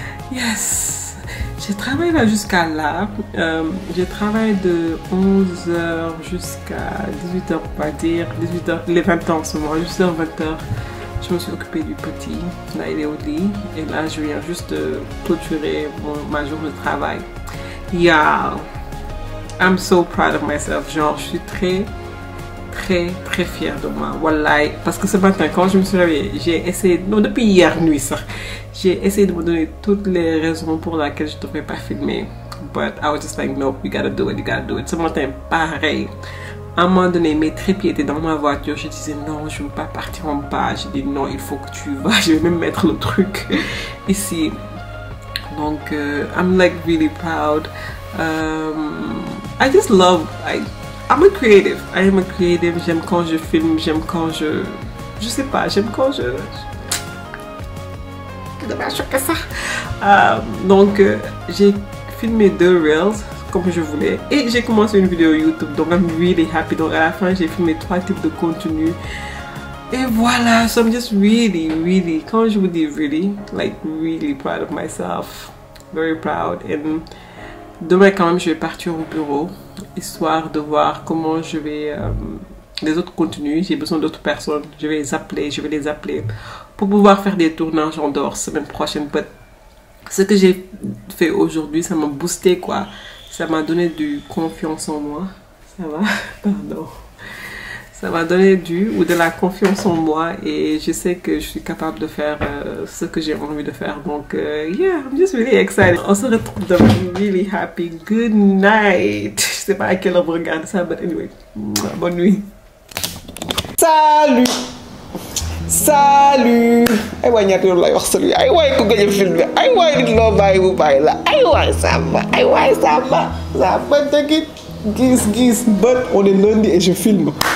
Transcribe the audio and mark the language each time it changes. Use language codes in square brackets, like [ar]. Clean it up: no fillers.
[en] Yes, [fr] j'ai travaillé là jusqu'à là. J'ai travaillé de 11h jusqu'à 18h, on va dire. 18h, les 20h en ce moment, jusqu'à 20h. Je me suis occupée du petit. Là, il est au lit. Et là, je viens juste de clôturer ma journée de travail. [en] Yeah, I'm so proud of myself. [fr] Genre, je suis très fière de moi. Wallahi. Parce que ce matin, quand je me suis réveillée, j'ai essayé, non, depuis hier nuit, ça, j'ai essayé de me donner toutes les raisons pour lesquelles je ne devrais pas filmer. [en] But I was just like, no, you gotta do it. [fr] Ce matin, pareil. À un moment donné, mes trépieds étaient dans ma voiture. Je disais non, je ne veux pas partir en bas. J'ai dit non, il faut que tu vas. Je vais même mettre le truc ici. Donc, [en] I'm like really proud. I just love. I'm a creative. I am a creative. [fr] J'aime quand je filme. J'aime quand je sais pas. J'aime quand je. Dommage que ça. Donc, j'ai filmé 2 reels comme je voulais et j'ai commencé une vidéo YouTube, donc [en] I'm really happy. [fr] Donc à la fin j'ai filmé 3 types de contenu et voilà. [en] So I'm just really, [fr] quand je vous dis [en] really, like really proud of myself. very proud. [fr] Et demain quand même je vais partir au bureau, histoire de voir comment je vais... les autres continuent, j'ai besoin d'autres personnes, je vais les appeler pour pouvoir faire des tournages en dehors semaine prochaine. [en] But [fr] ce que j'ai fait aujourd'hui, ça m'a boosté quoi, ça m'a donné du confiance en moi, ça va, pardon, ça m'a donné de la confiance en moi et je sais que je suis capable de faire ce que j'ai envie de faire. Donc [en] yeah, I'm just really excited. [fr] On se retrouve demain. [en] Really happy. Good night. [fr] Je sais pas à quelle heure vous regardez ça, [en] but anyway, [fr] bonne nuit. Salut! Salut! [wo] Ay waay ñaata yoon lay wax salut ay waay ku gëj a filmé ay waay nit loo bàyyi bu bàyyi la ay waay Samba ay waay Samba dëgg gis [fr] but on est lundi et je filme.